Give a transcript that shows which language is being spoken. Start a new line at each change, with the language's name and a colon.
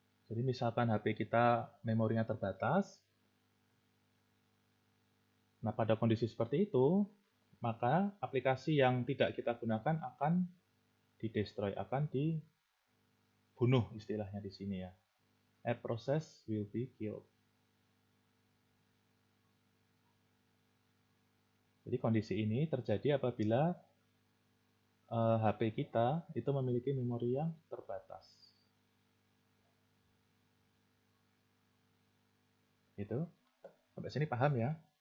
Indonesian: Jadi misalkan HP kita memorinya terbatas. Nah, pada kondisi seperti itu, maka aplikasi yang tidak kita gunakan akan di-destroy, akan dibunuh istilahnya di sini ya.
English: A process will be killed.
Indonesian: Jadi kondisi ini terjadi apabila HP kita itu memiliki memori yang terbatas. Gitu. Sampai sini paham ya?